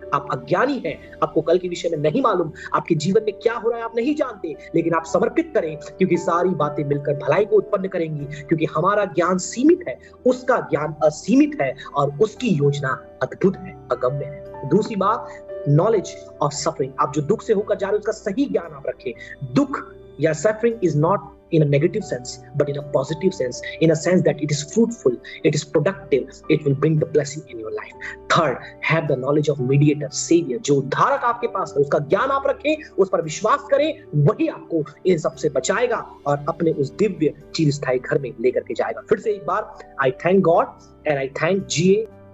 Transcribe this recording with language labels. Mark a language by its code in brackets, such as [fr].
[hi] आप अज्ञानी हैं, आपको कल के विषय में नहीं मालूम, आपके जीवन में क्या हो रहा है आप नहीं जानते, लेकिन आप समर्पित करें, क्योंकि सारी बातें मिलकर भलाई को उत्पन्न करेंगी, क्योंकि हमारा ज्ञान सीमित है, उसका ज्ञान असीमित है, और उसकी योजना अद्भुत है, अगम्य है। दूसरी बात, [en] Knowledge of suffering. [hi] आप जो दुख से होकर जा रहे हो उसका सही ज्ञान आप रखें। दुख या [en] Suffering is not in a negative sense, but in a positive sense, in a sense that it is fruitful, it is productive, it will bring the blessing in your life. Third, have the knowledge of mediator, savior. [hi] जो उद्धारक आपके पास है उसका ज्ञान आप रखें, उस पर विश्वास करें, वही आपको इन सब से बचाएगा और अपने उस दिव्य चिरस्थायी घर में लेकर के जाएगा। फिर से एक बार, [en] I thank God and I thank GA